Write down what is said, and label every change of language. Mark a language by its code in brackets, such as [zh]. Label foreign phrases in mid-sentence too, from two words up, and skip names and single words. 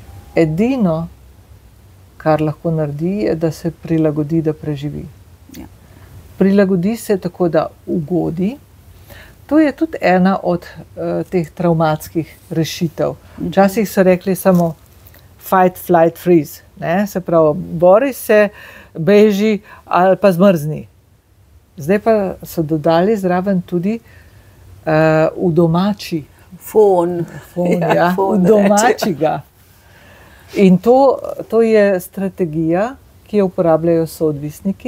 [sl] Edino, kar lahko naredi, je, da se prilagodi, da preživi. Ja. Prilagodi se tako, da ugodi. To je tudi ena od teh travmatskih rešitev. Včasih so rekli samo [en] fight, flight, freeze. [sl] Ne? Se pravi, bori se, beži ali pa zmrzni. Zdaj pa so dodali zraven tudi udomači. Fon, Ja, udomačiga. In to je strategija, ki jo uporabljajo soodvisniki.